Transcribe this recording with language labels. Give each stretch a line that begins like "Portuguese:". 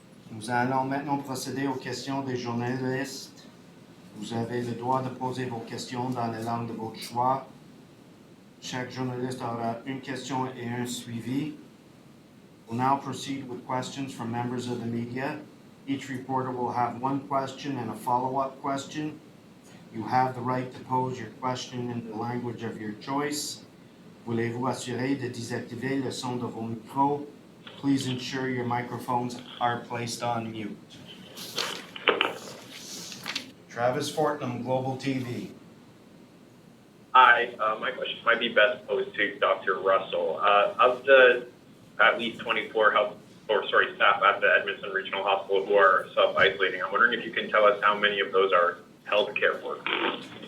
French: Nous allons maintenant procéder aux questions des journalistes. Vous avez le droit de poser vos questions dans la langue de votre choix. Chaque journaliste aura une question et un suivi.
English: We'll now proceed with questions from members of the media. Each reporter will have one question and a follow-up question. You have the right to pose your question in the language of your choice.
French: Voulez-vous assurer de désactiver le son de vos micros?
English: Please ensure your microphones are placed on mute. Travis Fortnum, Global TV. Hi, my question might be best posed to Dr. Russell. Of the at least 24 staff at the Edmundston Regional Hospital who are self-isolating, I'm wondering if you can tell us how many of those are healthcare workers.